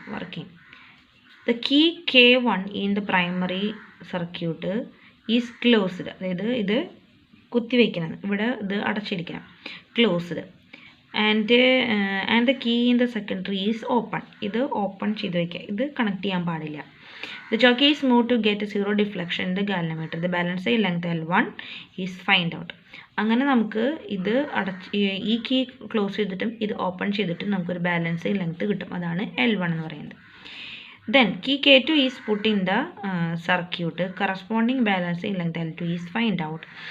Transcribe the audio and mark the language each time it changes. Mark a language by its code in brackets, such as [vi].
[en] Working the key K1 in the primary circuit is closed. [ml] അതായത് ഇത് കുത്തിവെക്കണം, ഇവിടെ ഇത് അടച്ചിരിക്കണം, closed. [en] And the key in the secondary is open. [ml] ഇത് open ചെയ്ത് വയ്ക്കുക, ഇത് കണക്ട് ചെയ്യാൻ പാടില്ല. [en] The jockey is moved to get zero deflection in the galvanometer. The balancing length L1 is find out. [ml] അങ്ങനെ നമുക്ക് ഇത് ഈ കീ ക്ലോസ് ചെയ്തിട്ടും ഇത് ഓപ്പൺ ചെയ്തിട്ടും നമുക്കൊരു ബാലൻസിങ് ലെങ്ത് കിട്ടും. അതാണ് L1 എന്ന് പറയുന്നത്. [en] Then key K2 is put in the circuit. Corresponding balancing length L2 is find out.